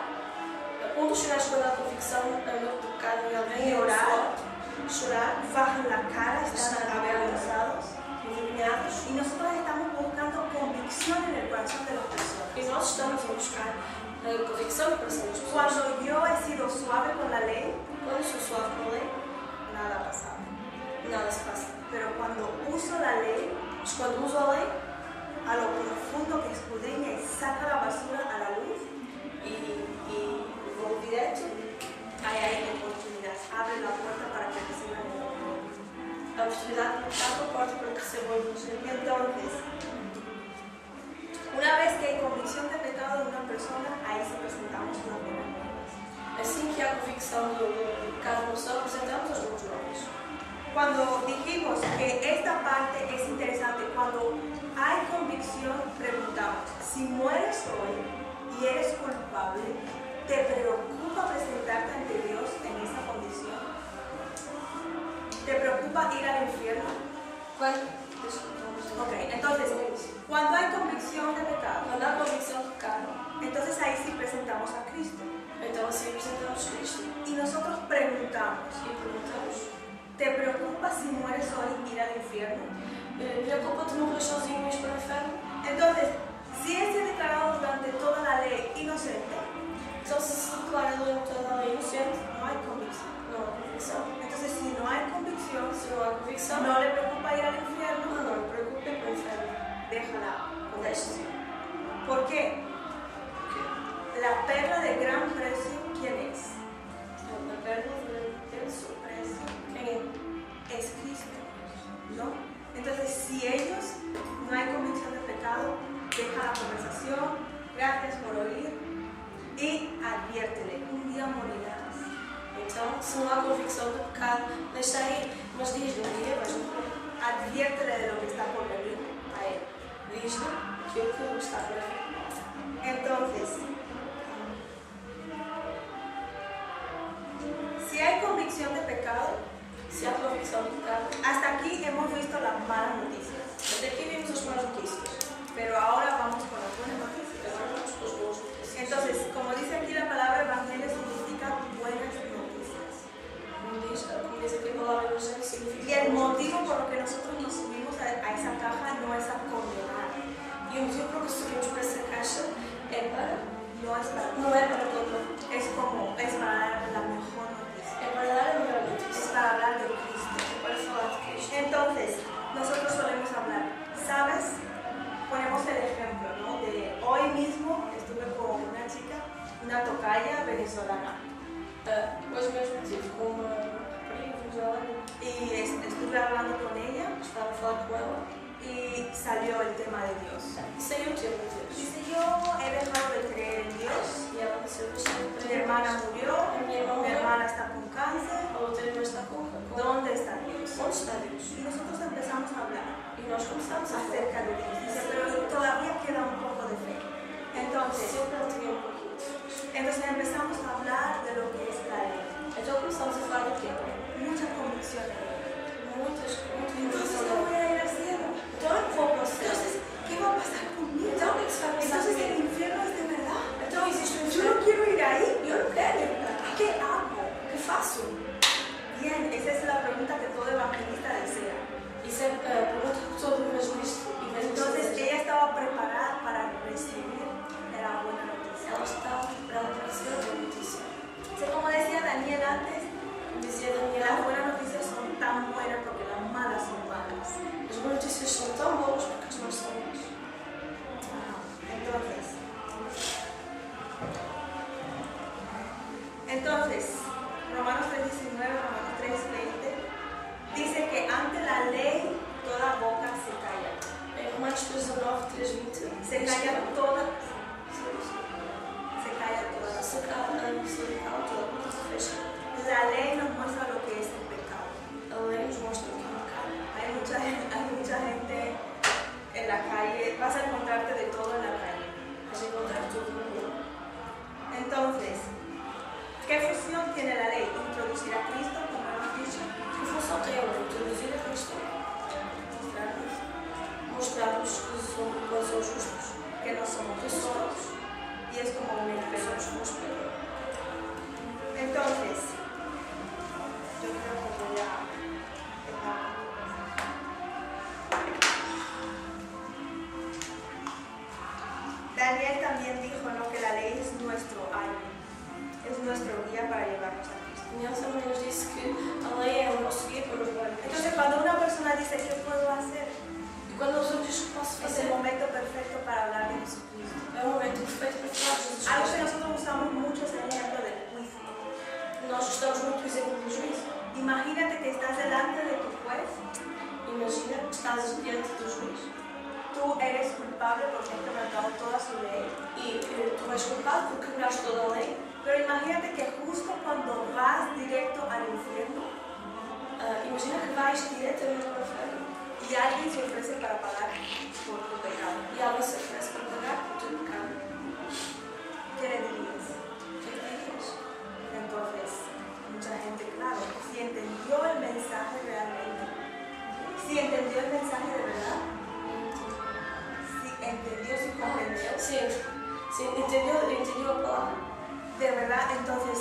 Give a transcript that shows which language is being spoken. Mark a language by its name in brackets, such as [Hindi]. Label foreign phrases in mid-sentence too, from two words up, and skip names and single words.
[Portuguese] Um dos sinais quando há convicção no pecado em alguém é [Spanish] Llorar. [Portuguese] chorar, [Spanish] bajan la cara, están avergonzados. [Portuguese] envergonhados. [Spanish] Y nosotros estamos buscando convicción en el corazón de las [Portuguese] E [Spanish] personas. [Portuguese] nós estamos a buscar a convicção no coração das pessoas. [Spanish] Cuando yo he sido suave con la ley, [Portuguese] Quando sou suave com a lei, [Spanish] nada ha pasado. [Portuguese] nada se passa. [Spanish] Pero cuando uso la ley, [Portuguese] Mas quando uso a lei [Spanish] a lo profundo que escudriña y saca la basura a la luz, [Portuguese] e vou direto, [Spanish] hay oportunidad. Abre la puerta para que reciban el amor. [Portuguese] a oportunidade de abre a porta para que receba o evangelho. [Spanish] Entonces, una vez que hay convicción de pecado de una persona, ahí se presentamos una buena nuevas. [Portuguese] Assim que há convicção do pecado na pessoa, apresentamos as boas novas. [Spanish] Cuando dijimos que esta parte es interesante, cuando hay convicción, preguntamos, si mueres hoy y eres culpable, ¿te preocupa presentarte ante Dios en esa condición? ¿Te preocupa ir al infierno? [Portuguese] Quando? [Spanish] Ok, entonces, cuando hay convicción de pecado, [Portuguese] Quando há convicção de pecado, [Spanish] entonces ahí sí presentamos a Cristo. [Portuguese] então assim apresentamos Cristo [Spanish] Y nosotros preguntamos, [Portuguese] e perguntamos: [Spanish] ¿te preocupa si mueres hoy ir al infierno? [Portuguese] preocupa-te morrer sozinho e ir para o inferno? [Spanish] Entonces, si es declarado durante toda la ley inocente, [Portuguese] Então, se se declara durante toda a lei inocente, [Spanish] no hay convicción. [Portuguese] não há convicção. [Spanish] Entonces, si no hay convicción, [Portuguese] Se não há convicção, [Spanish] no le preocupa ir al infierno, [Portuguese] não me preocupe para o inferno. [Spanish] déjala. [Portuguese] Deixe-se. [Spanish] ¿Por qué? La perla de gran precio, ¿quién es? [Portuguese] A perna de su preço. Quem é? [Spanish] Es Cristo, ¿no? Entonces, si ellos no hay convicción de pecado, deja la conversación, gracias por oír y adviértele, un día morirás. [Portuguese] Então, se não há convicção do pecado, deixa aí, mas diz-lhe um dia vais morrer. [Spanish] Adviértele de lo que está por venir a él. [Portuguese] Diz-lhe aquilo que está para vir. [Spanish] Entonces, si hay convicción de pecado, [Portuguese] Se há convicção do pecado, [Spanish] hasta aquí hemos visto las malas noticias, [Portuguese] até aqui vimos as más notícias. [Spanish] pero ahora vamos con las buenas noticias. [Portuguese] Agora vamos com as boas notícias. [Spanish] Entonces, como dice aquí la palabra evangelio, significa buenas noticias. [Portuguese] Como diz aqui a palavra evangelho, significa. [Spanish] Y el motivo por lo que nosotros nos subimos a esa caja no es a condenar, [Portuguese] E o motivo por que subimos para essa caixa é para. [Spanish] no es para [Portuguese] Não é para condenar. [Spanish] es para dar la mejor noticia, [Portuguese] É para dar a melhor [Spanish] es [Portuguese] notícia. [Spanish] para hablar de Cristo. [Portuguese] É para falar de Cristo. [Spanish] Entonces, nosotros solemos hablar, ¿sabes? Ponemos el ejemplo, ¿no? De hoy mismo estuve con una chica, una tocaya venezolana, [Portuguese] Hoje mesmo estive com uma rapariga venezuelana. [Spanish] y estuve hablando con ella [Portuguese] Estava a falar com ela [Spanish] y salió el tema de Dios. [Portuguese] e saiu o tema de Deus. [Spanish] Dice, yo he dejado de creer en Dios, [Portuguese] E ela disse: eu deixei de [Spanish] mi [Portuguese] crer. [Spanish] hermana murió, [Portuguese] A minha irmã [Spanish] mi [Portuguese] morreu. [Spanish] hermana está con cáncer, [Portuguese] A outra irmã está com. [Spanish] ¿dónde está Dios? [Portuguese] Onde está Deus? [Spanish] Y nosotros empezamos a hablar [Portuguese] E nós começámos a falar. [Spanish] acerca de Dios. Dice, pero todavía queda un poco de fe. Entonces, [Portuguese] Sempre ela tinha um pouquinho. [Spanish] entonces empezamos a hablar de lo que es la ley. [Portuguese] Então começámos a falar do quê? [Spanish] Mucha convicción. [Portuguese] Muitas [Spanish] Entonces [Portuguese] informações. [Spanish] yo voy a ir al cielo. [Portuguese] Então eu vou para o céu. [Spanish] Entonces, ¿qué va a pasar conmigo? [Portuguese] Então o que é que se vai passar [Spanish] Entonces el [Portuguese] comigo? [Spanish] infierno es de verdad. [Portuguese] Então existe um [Spanish] Yo [Portuguese] inferno. [Spanish] no quiero ir ahí. [Portuguese] Eu não quero ir para lá. [Spanish] ¿Qué hago? [Portuguese] O que faço? [Spanish] Bien, esa es la pregunta que todo evangelista desea. [Portuguese] Isso é a pergunta que todo evangelista [Spanish] Entonces ella estaba preparada para recibir la buena noticia. [Portuguese] ela está preparada para receber a boa notícia. [Spanish] Como decía Daniel antes, [Portuguese] Como dizia [Spanish] las [Portuguese] Daniel, [Spanish] buenas noticias son tan buenas porque las malas son malas. [Portuguese] as boas notícias são tão boas porque as más são más. [Spanish] Entonces, Romanos 3:19, Romanos 3:20 dice que ante la ley toda boca se calla. [Portuguese] Em Romanos 3:19, 3:20, [Spanish] Se calla toda, [Portuguese] se cala toda a boca se fecha. [Spanish] La ley nos muestra lo que es el pecado. [Portuguese] A lei nos mostra o que é o pecado. [Spanish] Hay mucha gente en la calle, vas a encontrarte de todo en la calle. [Portuguese] Vas a encontrar tudo no mundo. [Spanish] Entonces, ¿qué función tiene la ley? Introducir a Cristo, como hemos dicho, [Portuguese] Que função tem a lei? Introduzir a Cristo. Mostrar-nos que são justos. [Spanish] que no somos [Portuguese] Que [Spanish] justos [Portuguese] somos. [Spanish] y es como un espejo. [Portuguese] Somos como espelho. [Spanish] Entonces, yo creo que voy a dejar. Daniel también dijo, ¿no?, que la ley es nuestro ayo, es nuestro guía para llevarnos a Cristo. [Portuguese] Daniel também nos disse que a lei é o nosso guia para nos levar a Cristo. [Spanish] Entonces, cuando una persona dice, ¿qué puedo hacer?, [Portuguese] E quando a pessoa diz que posso [Spanish] es [Portuguese] fazer, [Spanish] el momento perfecto para hablar de Jesucristo. [Portuguese] é o momento perfeito para falar de Jesus [Spanish] Algo que [Portuguese] Cristo. [Spanish] nosotros usamos mucho es el ejemplo del juicio. [Portuguese] Nós gostamos muito do exemplo do juízo. [Spanish] Imagínate que estás delante de tu juez. [Portuguese] Imagina que estás diante do juiz [Spanish] Tú eres culpable porque has quebrantado toda su ley. [Portuguese] e tu és culpado por quebraste toda a lei. [Spanish] Pero imagínate que justo cuando vas directo al infierno [Portuguese] Imagina que vais diretamente para o inferno [Spanish] y alguien se ofrece para pagar por tu pecado, [Portuguese] e alguém se oferece para pagar por teu pecado. [Spanish] ¿qué le dirías? [Portuguese] O que é que dirias? [Spanish] Entonces, mucha gente, claro, si entendió el mensaje realmente, si entendió el mensaje de verdad, si entendió, si comprendió, [Portuguese] Sim, entendeu a palavra. [Spanish] de verdad, entonces,